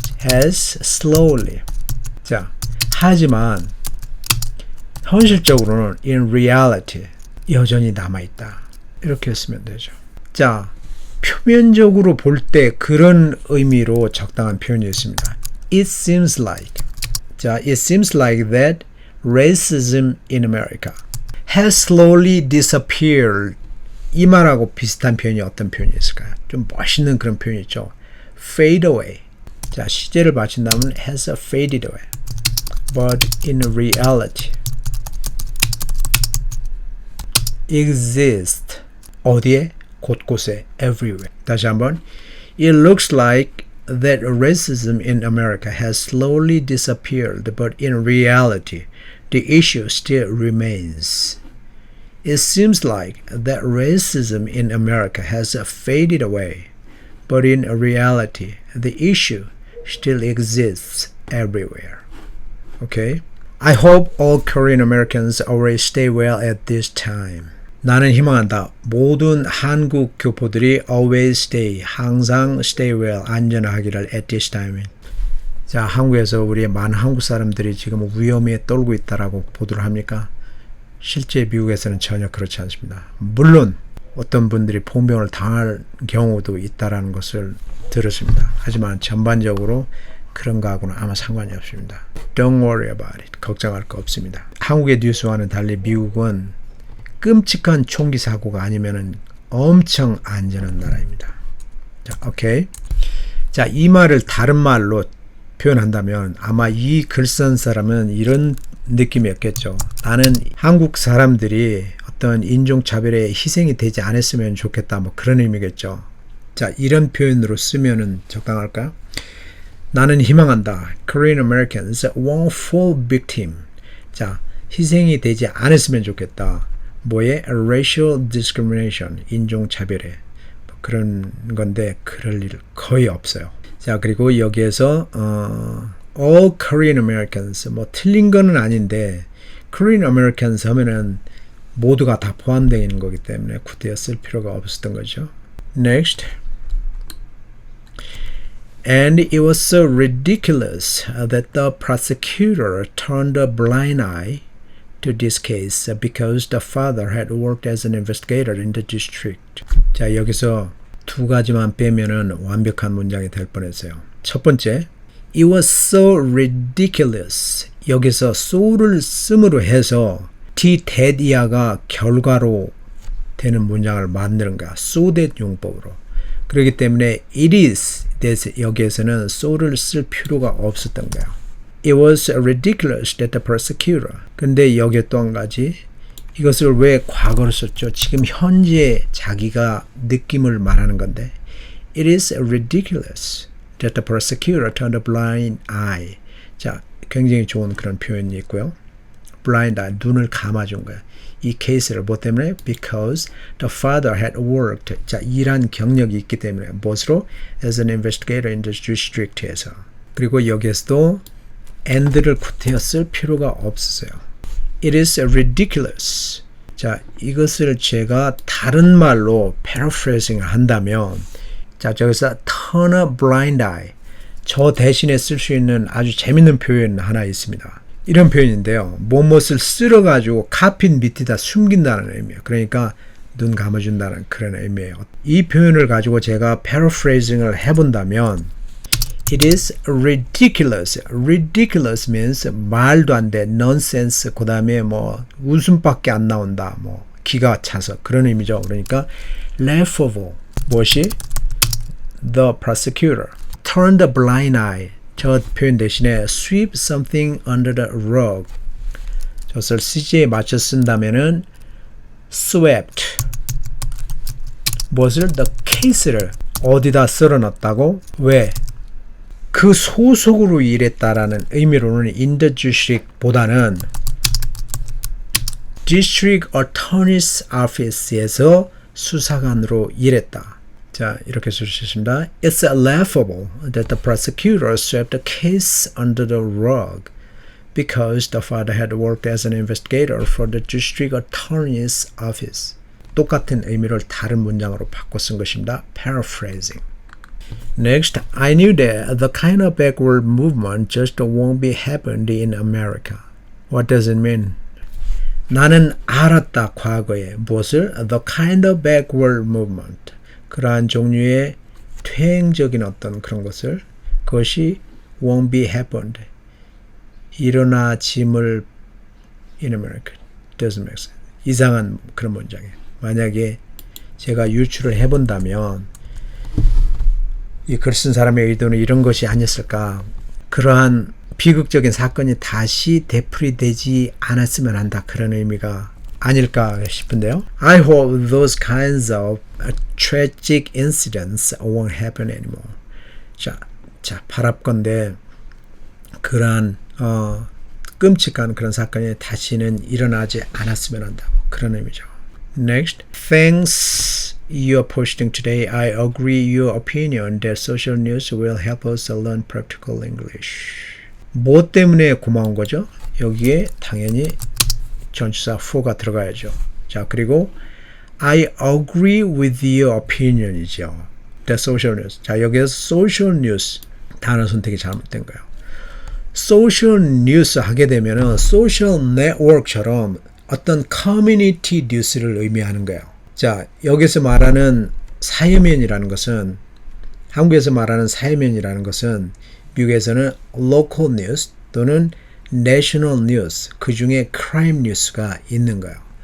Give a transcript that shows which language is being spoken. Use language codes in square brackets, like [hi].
[en] Has slowly. [ko] 자, 하지만 현실적으로는 [en] in reality [ko] 여전히 남아있다. 이렇게 쓰면 되죠. 자, 표면적으로 볼 때 그런 의미로 적당한 표현이 있습니다. [en] It seems like. 자, it seems like that racism in America has slowly disappeared. [ko] 이 말하고 비슷한 표현이 어떤 표현이 있을까요? 좀 멋있는 그런 표현이 있죠. [en] fade away. [ko] 자, 시제를 받친다면 [en] has faded away. But in reality exist. [ko] 어디에? 곳곳에. [en] everywhere. [ko] 다시 한번. [en] It looks like that racism in America has slowly disappeared, but in reality, the issue still remains. It seems like that racism in America has faded away, but in reality, the issue still exists everywhere. Okay? I hope all Korean Americans always stay well at this time. [ko] 나는 희망한다. 모든 한국 교포들이 [en] always stay, [ko] 항상 [en] stay well, [ko] 안전하기를 [en] at this time. [ko] 자, 한국에서 우리의 많은 한국 사람들이 지금 위험에 떨고 있다라고 보도를 합니까? 실제 미국에서는 전혀 그렇지 않습니다. 물론 어떤 분들이 폭병을 당할 경우도 있다라는 것을 들었습니다. 하지만 전반적으로 그런 거하고는 아마 상관이 없습니다. [en] Don't worry about it. [ko] 걱정할 거 없습니다. 한국의 뉴스와는 달리 미국은 끔찍한 총기 사고가 아니면은 엄청 안전한 나라입니다. 자, 오케이. 자, 이 말을 다른 말로 표현한다면 아마 이 글 쓴 사람은 이런 느낌이었겠죠. 나는 한국 사람들이 어떤 인종차별에 희생이 되지 않았으면 좋겠다. 뭐 그런 의미겠죠. 자, 이런 표현으로 쓰면은 적당할까요? 나는 희망한다. [en] Korean Americans won't fall victim. [ko] 자, 희생이 되지 않았으면 좋겠다. 뭐에? [en] Racial discrimination, [ko] 인종차별에. 뭐 그런 건데 그럴 일 거의 없어요. 자, 그리고 여기에서 [en] all Korean Americans, [ko] 뭐 틀린 거는 아닌데 Korean Americans 하면은 모두가 다 포함되어 있는 거기 때문에 굳이 쓸 필요가 없었던 거죠. [en] Next. And it was so ridiculous that the prosecutor turned a blind eye to this case because the father had worked as an investigator in the district. [ko] 자, 여기서 두 가지만 빼면은 완벽한 문장이 될 뻔했어요. 첫 번째, [en] it was so ridiculous. [ko] 여기서 so를 씀으로 해서 t that 이하가 결과로 되는 문장을 만드는 거야. so that 용법으로. 그렇기 때문에 [en] it is that [ko] 여기에서는 so를 쓸 필요가 없었던 거야. [en] It was ridiculous that the prosecutor. [ko] 근데 여기에 또 한 가지. 이것을 왜 과거로 썼죠? 지금 현재 자기가 느낌을 말하는 건데. [en] It is ridiculous that the prosecutor turned a blind eye. [ko] 자, 굉장히 좋은 그런 표현이 있고요. blind eye, 눈을 감아준 거야. 이 케이스를 뭐 때문에? [en] Because the father had worked. [ko] 자, 일한 경력이 있기 때문에. 무엇으로? [en] As an investigator in the district에서. [ko] 그리고 여기에서도 and를 구태여 쓸 필요가 없었어요. [en] It is ridiculous. [ko] 자, 이것을 제가 다른 말로 paraphrasing 한다면, 자, 저기서 [en] turn a blind eye. [ko] 저 대신에 쓸 수 있는 아주 재밌는 표현 하나 있습니다. 이런 표현인데요. 무엇을 쓸어가지고 카핀 밑에다 숨긴다는 의미예요. 그러니까 눈 감아준다는 그런 의미예요. 이 표현을 가지고 제가 paraphrasing을 해본다면 [en] It is ridiculous. Ridiculous means [ko] 말도 안 돼. [en] nonsense. [ko] 그 다음에 뭐 웃음밖에 안 나온다. 뭐 기가 차서 그런 의미죠. 그러니까 laughable. 무엇이? [en] The prosecutor turned a blind eye. [ko] 저 표현 대신에 [en] sweep something under the rug. [ko] 저것을 CG에 맞춰 쓴다면은 swept. 무엇을? [en] The case [ko] 를 어디다 쓸어놨다고? 왜? 그 소속으로 일했다라는 의미로는 [en] in the district [ko] 보다는 [en] district attorney's office [ko] 에서 수사관으로 일했다. 자, 이렇게 쓸 수 있습니다. [en] It's laughable that the prosecutor swept the case under the rug because the father had worked as an investigator for the district attorney's office. [ko] 똑같은 의미를 다른 문장으로 바꿔 쓴 것입니다. [en] Paraphrasing. Next, I knew that the kind of backward movement just won't be happened in America. What does it mean? [ko] 나는 알았다 과거에 무엇을 [en] the kind of backward movement [ko] 그러한 종류의 퇴행적인 어떤 그런 것을 그것이 [en] won't be happened [ko] 일어나짐을 [en] in America doesn't make sense [ko] 이상한 그런 문장이에요. 만약에 제가 유추를 해본다면 이 글 쓴 사람의 의도는 이런 것이 아니었을까 그러한 비극적인 사건이 다시 되풀이되지 않았으면 한다. 그런 의미가 아닐까 싶은데요. [en] I hope those kinds of tragic incidents won't happen anymore. [ko] 자, 바랍건대 그러한 끔찍한 그런 사건이 다시는 일어나지 않았으면 한다. 그런 의미죠. [en] Next, thanks you're posting today. I agree your opinion that social news will help us learn practical English. [ko] 뭐 때문에 고마운 거죠? 여기에 당연히 전치사 for가 들어가야죠. 자, 그리고 [en] I agree with your opinion [ko] 이죠. [en] The social news. [ko] 자, 여기에서 social news 단어 선택이 잘못된 거예요. social news 하게 되면은 social network처럼 어떤 커뮤니티 뉴스를 의미하는 거예요. 자, 여기서 말하는 사회면이라는 것은 한국에서 말하는 사회면이라는 것은 미국에서는 local news 또는 national news 그 중에 crime news가 있는 거예요.